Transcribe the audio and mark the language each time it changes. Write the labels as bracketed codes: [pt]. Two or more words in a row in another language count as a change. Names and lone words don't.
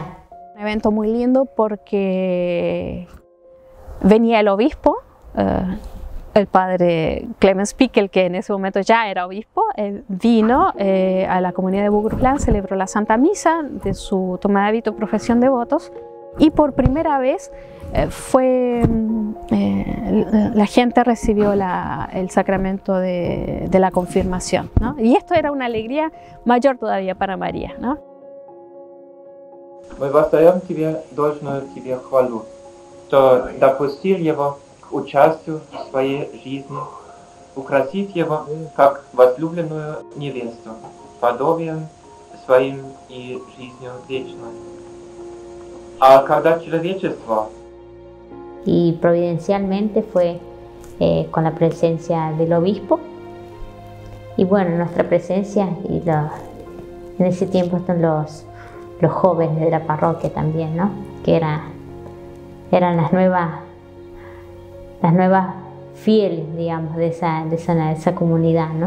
[es] Un evento muy lindo porque venía el obispo, el padre Clemens Pickel, que en ese momento ya era obispo, vino a la comunidad de Bugruslan, celebró la Santa Misa de su toma de hábito, profesión de votos, y por primera vez la gente recibió el sacramento de la confirmación, ¿no? Y esto era una alegría mayor todavía para María, ¿no? [ru] Мы воздаем тебе должную тебе хвалу, что допустил его к участию в своей жизни, украсив его как возлюбленную невесту, подобием своим и жизнью вечной. А когда человечество... [es] Y providencialmente fue con la presencia del obispo, y bueno, nuestra presencia, y en ese tiempo están los jóvenes de la parroquia también, ¿no? Que eran las nuevas fieles, digamos, de esa comunidad, ¿no?